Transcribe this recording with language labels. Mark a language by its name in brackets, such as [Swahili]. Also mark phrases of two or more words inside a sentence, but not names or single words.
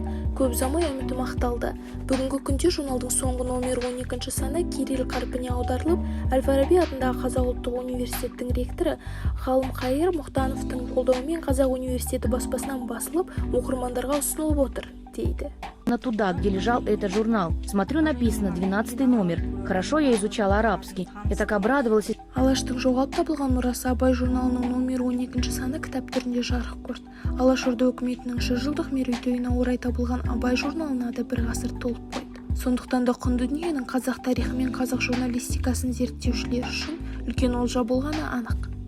[Kazakh] Көп ұзамай үмітім ақталды. Бүгінгі күнде журналдың соңғы номері 12 саны кирилл қарпіне аударылып, Әл-Фараби атындағы Қазақ ұлттық университеттің ректоры Ғалым Қайыр Мұхтановтың қолдауымен Қазақ университеті баспасынан басылып, оқырмандарға ұсынылып отыр, дейді. [Russian] Туда, где лежал этот журнал. Смотрю, написано 12 номер. Хорошо я изучала арабский. Я так обрадовалась. [Kazakh] Алаштың жоғалып табылған мұрасы Абай журналының номері 12 саны кітап түрінде жарық көрді. Алашорда үкіметінің 100 жылдық мерейтойына орай табылған Абай журналына да бір ғасыр толып қойды. Сондықтан да құнды дүниенің қазақ тарихы мен қазақ журналистикасын зерттеушілер үшін үлкен олжа болғаны анық.